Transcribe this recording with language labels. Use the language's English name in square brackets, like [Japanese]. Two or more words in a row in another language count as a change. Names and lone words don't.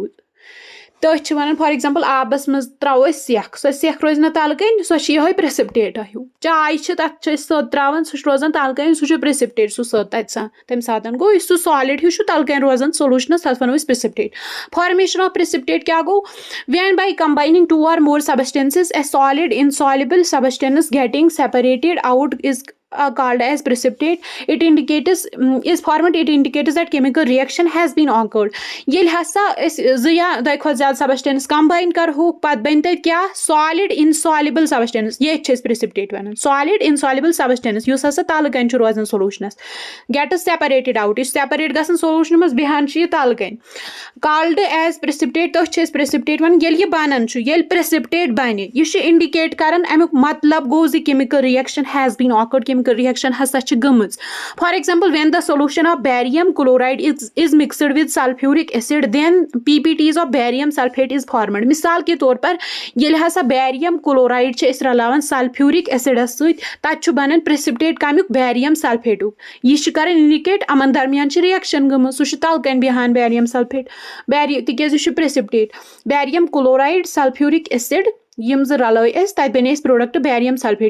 [Kashmiri] تٔتھۍ چھِ وَنان [English] for example [Kashmiri] آبس منٛز تراوو أسۍ سٮ۪کھ، سۄ سٮ۪کھ روزِ نہٕ تَلہٕ کَنۍ، سۄ چھِ یِہوے پرٛسِپٹیٹا ہیوٗ. چاے چھِ تَتھ چھِ أسۍ سٔت تراوان سُہ چھُ روزان تَلہٕ کَنۍ سُہ چھُ پرٛسِپٹیٹ سُہ سٔت تَمہِ ساتہٕ گوٚو یُس سُہ سالِڈ ہیوٗ چھُ تَلہٕ کَنۍ روزان سولوٗشنَس تَتھ وَنو أسۍ پرٛسِپٹیٹ. [English] formation of precipitate [Kashmiri] کیٛاہ گوٚو؟ [English] when by combining 2 or more substances a solid insoluble substance getting separated out is called as precipitate. It indicates that chemical reaction has been occurred. [Kashmiri] ییٚلہِ ہسا أسۍ 2 یا 2 کھۄتہٕ زیادٕ [English] substance combine [Kashmiri] کرہوکھ پتہٕ بنہِ تَتہِ کیٛاہ [English] solid insoluble substance. [Kashmiri] ییٚتہِ چھِ أسۍ precipitate وَنان. [English] solid insoluble substance [Kashmiri] یُس ہسا تَلہٕ کَنۍ چھُ روزان سولوٗشنس [English] gets separated out. [Kashmiri] یہِ چھُ سیپریٹ گژھان سولوٗشنہِ منٛز بیٚہان چھُ یہِ تَلہٕ کَنۍ. [English] called as precipitate [Kashmiri] تٔتھۍ چھِ أسۍ precipitate وَنان. ییٚلہِ یہِ بَنان چھُ ییٚلہِ precipitate بَنہِ یہِ چھُ اِنڈِکیٹ کران اَمیُک مطلب گوٚو زِ [English] chemical reaction has been occurred. reaction [Kashmiri] ہسا چھِ گٔمٕژ. [English] for example when the solution of barium chloride is mixed with sulfuric acid then PPTs of barium sulfate is formed. [Urdu] مِثال کے طور پر [Kashmiri] ییٚلہِ ہسا [English] barium chloride [Kashmiri] چھِ أسۍ رلاوان [English] sulfuric acid [Kashmiri] سۭتۍ تَتہِ چھُ بَنان پرٛسِپٹیٹ کَمیُک [English] barium sulfate. [Kashmiri] یہِ چھُ کران اِنڈِکیٹ یِمن درمیان چھِ رِیکشن گٔمٕژ سُہ چھُ تَلہٕ کَنۍ بیٚہان [English] barium sulfate [Kashmiri] تِکیازِ یہِ چھُ پرٛسِپٹیٹ. [English] barium chloride sulfuric acid [Kashmiri] یِم زٕ رلٲے اَسہِ تَتہِ بَنے اَسہِ [English] product barium sulfate.